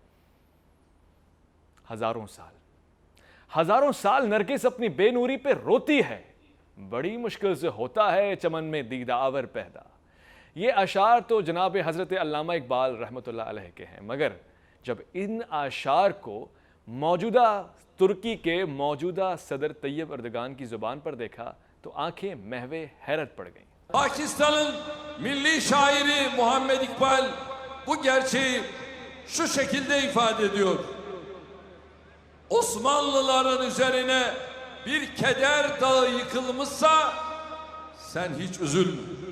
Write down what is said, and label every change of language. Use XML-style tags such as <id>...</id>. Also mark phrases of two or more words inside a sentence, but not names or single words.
<ur>ہزاروں سال نرگس اپنی بے نوری پہ روتی ہے، بڑی مشکل سے ہوتا ہے چمن میں دیدآور پیدا۔ یہ اشعار تو جناب حضرت علامہ اقبال رحمۃ اللہ علیہ کے ہیں، مگر جب ان اشعار کو موجودہ ترکی کے موجودہ صدر طیب اردگان کی زبان پر دیکھا تو آنکھیں محو حیرت پڑ گئیں۔</ur> <tr>Pakistan'ın milli şairi Muhammed İkbal bu gerçeği şu şekilde ifade ediyor. Osmanlıların üzerine bir keder dağı yıkılmışsa sen hiç üzülme.</tr>